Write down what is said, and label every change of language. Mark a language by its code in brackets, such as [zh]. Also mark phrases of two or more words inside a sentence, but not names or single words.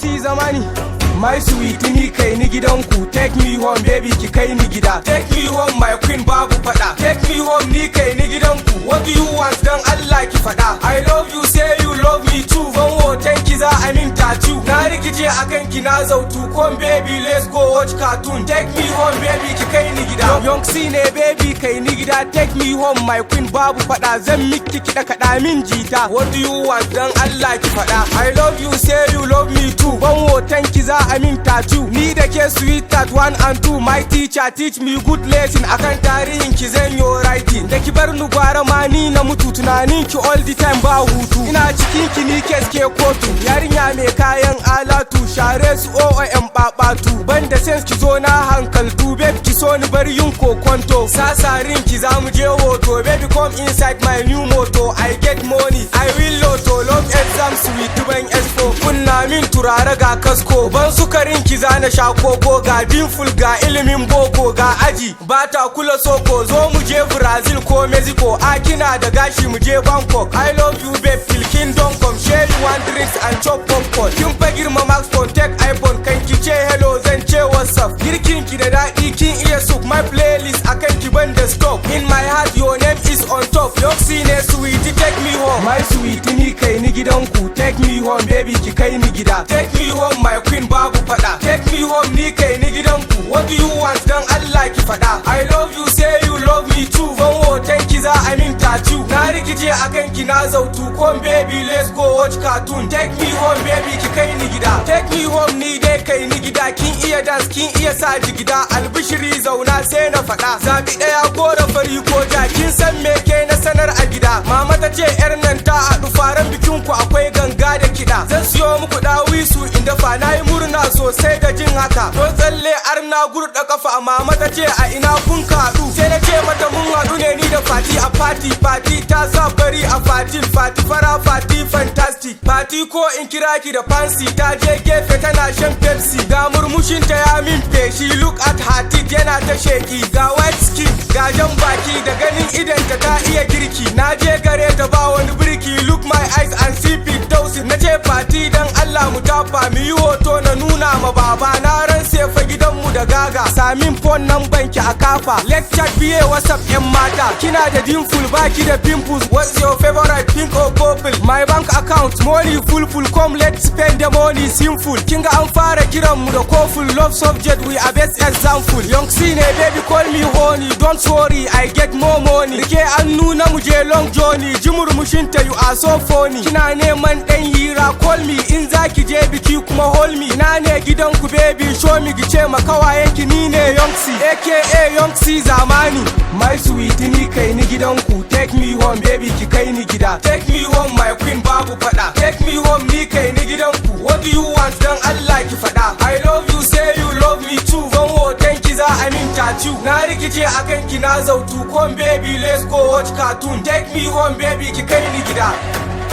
[ha] zamani. [en] My sweet [ha] ni kai ni gidanku, [en] take me home baby [ha] ki kai ni gida. [en] Take me home my queen [ha] babu fada. [en] Take me home [ha] ni kai ni gidanku. [en] What do you want [ha] dan Allah ki fada? [en] I love you say you love me too. [ha] Ban hoton ki za a min tattoo. Na rikice akan ki na zautu. [en] Come baby let's go watch cartoon. Take me home baby [ha] ki kai ni gida. Young C ne baby kai ni gida. [en] Take me home my queen [ha] babu fada. Zan miki kiɗa kaɗa min jita. [en] What do you want [ha] dan Allah ki fada? [en] I love you say you love me too. [ha] Ban hoton ki za a min tattoo. Ni da ke [en] sweet at 1 and 2. My teacher teach me good lesson. [ha] Akan tarihin ki zan yo writing. Da ki bar ni gwara ma ni na mutu. Tunanin ki [en] all the time [ha] ba hutu. Ina cikin ki ni keske kotu. Yarinya mai kayan alatu. Share su OOM babatu. Banda sense ki zo na hankaltu. Babe ki so ni bar yin kokonto. Sasarin ki za mu je hoto. [en] Baby come inside my new moto. I get money I will lotto. Love exam sweet ban expo. [ha] Kunna min turare ga kasko. Ban sukarin ki za na sha koko. Ga dinful ga ilimin boko. Ga aji ba ta kula soko. Zo mu je Brazil ko Mexico. A kina da gashi mu je Bangkok. [en] I love you babe till kingdom come. Share you one drinks and chop popcorn. [ha] Kin fa girma Max phone take iPhone. Kan ki ce hello zan ce [en] what's up. [ha] Girkin ki da daɗi kin iya soup. [en] My playlist [ha] akan ki ban da stop. [en] In my heart your name is on top. Yoksi ne sweet take me home. My sweet [ha] ni kai ni gidanku. [en] Take me home baby [ha] ki kai ni gida. [en] Take me home my queen [ha] babu fada. [en] Take me home [ha] ni kai ni gidanku. [en] What do you want [ha] dan Allah ki fada? [en] I love you say you love me too. [ha] Ban hoton ki za a min tattoo. Na rikice akan ki na zautu. [en] Come baby let's go watch cartoon. Take me home baby [ha] ki kai ni gida. [en] Take me home [ha] ni dai kai ni gida. Kin iya dance kin iya sa jigida. Albishiri zauna sai na fada. Zabi daya ko da fari ko ja. Kin san me ke na sanar a gida. Mama ta ce yar nan ta haɗu faran bikin ku akwai ganga da kiɗa. Zan siyo muku dawisu inda fa nayi murna sosai da jin haka. Don tsalle arna gurɗa kafa. Mama ta ce a ina kun haɗu. Sai na ce mata mun haɗu ne ni da Fati a Fati ta sa bari a Fati fara Fati fantastic. Fati ko in kira ki da fancy. Ta je gefe tana shan Pepsi. Ga murmushin ta ya min feshi. [en] Look at her teeth [ha] yana ta sheki. Ga [en] white skin [ha] ga jan baki. Da ganin idanta ta iya girki. Na je gare ta ba wani birki. [en] Look my eyes and see fit dausi. [ha] Na ce Fati dan Allah mu tafa mu yi hoto na nuna ma baba. Na ran sefa gidanmu da gaga. Samin phone nan banki a kafa. [en] Let's chat [ha] biye WhatsApp yan mata. Kina da dimple baki da pimples. [en] What's your favorite pink or purple? My bank account money full come let's spend the money simple. [ha] Kinga an fara kiran mu da koful. [en] Love subject we are best example. Young C ne baby call me honey. Don't worry I get more money. [ha] Rike an nuna mu je [en] long journey. [ha] Ji murmushinta [en] you are so funny. [ha] Kina neman dan hira [en] call me. [ha] In zaki je biki kuma [en] hold me. [ha] Ina ne gidanku [en] baby show me [ha] gice ma kawayenki ni ne Young C aka Young C zamani. [en] My sweet [ha] ni kai ni gidanku. [en] Take me home baby [ha] ki kai ni gida. [en] Take me home my queen [ha] babu fada. [en] Take me home [ha] ni kai ni gidanku. [en] What do you want [ha] dan Allah ki fada? [en] I love you say you love me too. [ha] Ban hoton ki za a min tattoo. Na rikice akan ki na zautu. [en] Come baby let's go watch cartoon. Take me home baby [ha] ki kai ni gida.